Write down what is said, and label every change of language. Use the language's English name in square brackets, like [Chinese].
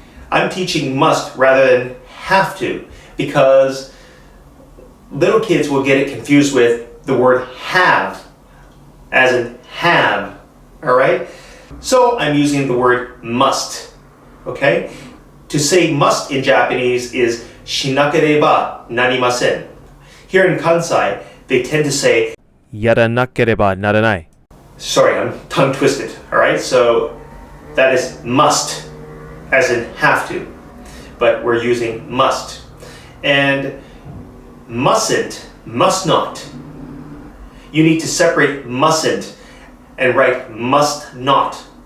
[English] I'm teaching must rather than have to because little kids will get it confused with the word have, as in have, alright? So I'm using the word must, okay? To say must in Japanese is [Japanese] shinakereba narimasen. [English] Here in Kansai, they tend to say [Japanese] やらなければならない。 [English] sorry, I'm tongue twisted, alright? So that is must, as in have to, but we're using must. And mustn't, must not. You need to separate mustn't and write must not.